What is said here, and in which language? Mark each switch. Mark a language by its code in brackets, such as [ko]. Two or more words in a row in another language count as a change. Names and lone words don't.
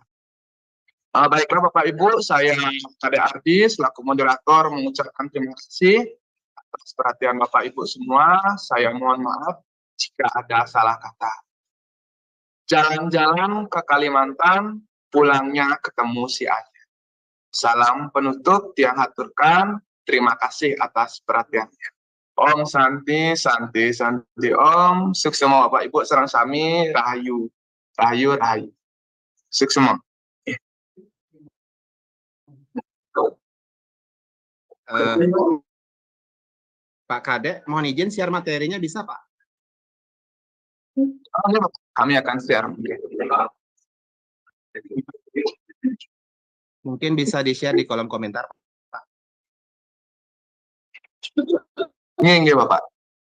[id] Baiklah Bapak Ibu, saya Kade Ardi selaku moderator mengucapkan terima kasih atas perhatian Bapak Ibu semua. Saya mohon maaf jika ada salah kata. Jalan-jalan ke Kalimantan, pulangnya ketemu si Aceh. Salam penutup yang haturkan, terima kasih atas perhatiannya. [sa] Om Santi, Santi, Santi Om, [id] sukses semua Bapak Ibu [ban] sareng sami, [id] rahayu, rahayu, rahayu. Sukses semua. Pak Kade, mohon izin share materinya bisa Pak? Kami akan share. Mungkin bisa di-share di kolom komentar. Ini Bapak.